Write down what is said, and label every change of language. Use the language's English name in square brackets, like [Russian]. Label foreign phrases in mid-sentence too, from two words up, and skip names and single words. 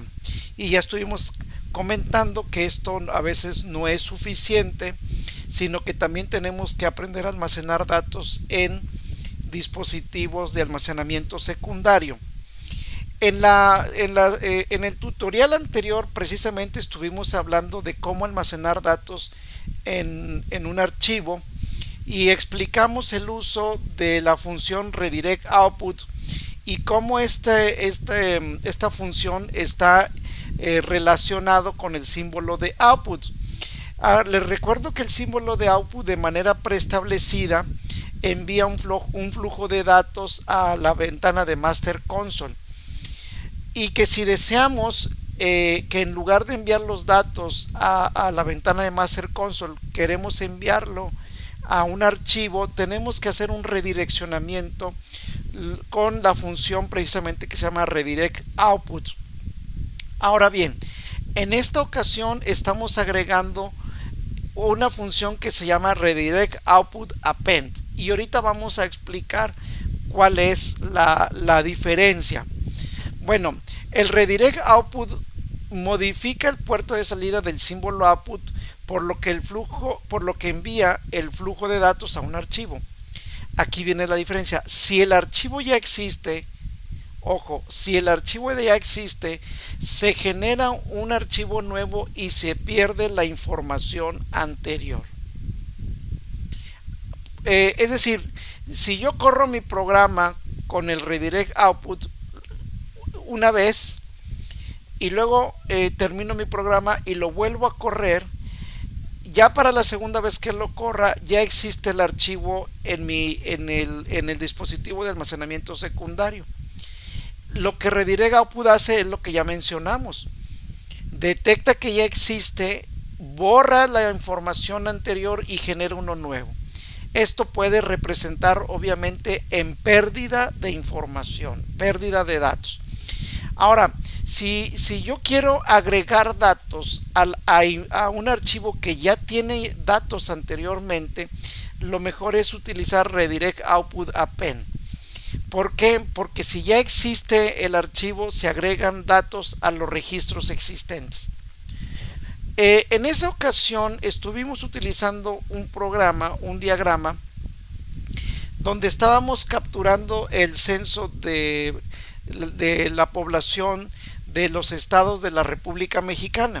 [Spanish] Y ya estuvimos comentando que esto a veces no es suficiente, sino que también tenemos que aprender a almacenar datos en dispositivos de almacenamiento secundario. En el tutorial anterior precisamente estuvimos hablando de cómo almacenar datos en un archivo y explicamos el uso de la función [English] redirect output [Spanish] y cómo esta función está relacionado con el símbolo de output. Les recuerdo que el símbolo de output de manera preestablecida envía un flujo de datos a la ventana de Master Console y que si deseamos que en lugar de enviar los datos a la ventana de Master Console queremos enviarlo a un archivo, tenemos que hacer un redireccionamiento con la función precisamente que se llama [English] redirect output. [Spanish] Ahora bien, en esta ocasión estamos agregando una función que se llama [English] redirect output append [Spanish] y ahorita vamos a explicar cuál es la diferencia. Bueno, el [English] redirect output [Spanish] modifica el puerto de salida del símbolo output por lo que envía el flujo de datos a un archivo. Aquí viene la diferencia. Si el archivo ya existe, ojo, si el archivo ya existe, se genera un archivo nuevo y se pierde la información anterior. Es decir, si yo corro mi programa con el [English] redirect output [Spanish] una vez y luego termino mi programa y lo vuelvo a correr, ya para la segunda vez que lo corra ya existe el archivo en el dispositivo de almacenamiento secundario. Lo que [English] redirect output [Spanish] hace es lo que ya mencionamos: detecta que ya existe, borra la información anterior y genera uno nuevo. Esto puede representar obviamente en pérdida de información, pérdida de datos. Ahora, si yo quiero agregar datos a un archivo que ya tiene datos anteriormente, lo mejor es utilizar [English] redirect output append. [Spanish] ¿Por qué? Porque si ya existe el archivo, se agregan datos a los registros existentes. En esa ocasión estuvimos utilizando un programa, un diagrama, donde estábamos capturando el censo de la población de los estados de la República Mexicana.